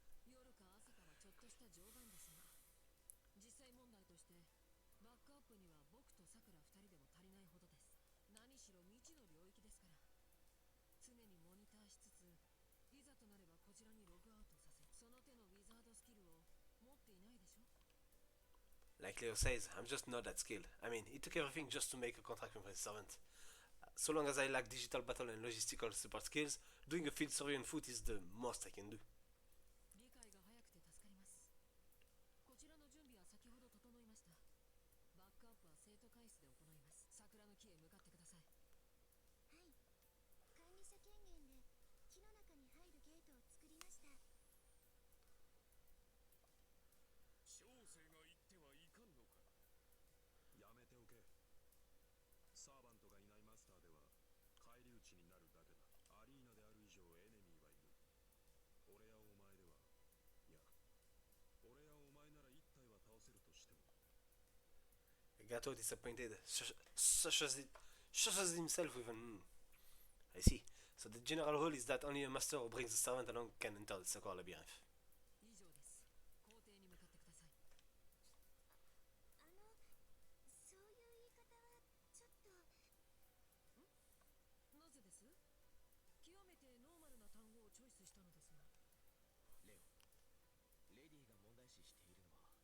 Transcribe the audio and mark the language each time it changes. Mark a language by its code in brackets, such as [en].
[ja] 夜か朝かはちょっとした冗談ですが、実際問題としてバックアップには僕とさくら2人でも足りないほどです。何しろ未知の領域ですから、常にモニターしつつ、いざとなればこちらにログアウトさせ、その手のウィザードスキルを持っていないでしょ。 [en] Like Leo says, I'm just not that skilled. I mean, it took everything just to make a contract with my servant. So long as I lack digital battle and logistical support skills, doing a field survey on foot is the most I can do. [ja] 理解が早くて助かります。こちらの準備は先ほど整いました。バックアップは生徒会室で行います。桜の木へ向かってください。はい。管理者権限で木の中に入るゲートを作りました。小生が言ってはいかんのか。やめておけ。サーバントがいないマスターでは返り討ちになるだけだ。アリーナである以上エネミーはいる。俺やお前では、いや、俺やお前なら一体は倒せるとしても。 [en] Gato disappointed, shushes himself with an. I see. So the general rule is that only a master who brings a servant along can enter the Sakura Labyrinth. [ja] 以上です。校庭に向かってください。そういう言い方はちょっと。なぜです？極めてノーマルな単語をチョイスしたのですが。レオ、レディが問題視しているのは、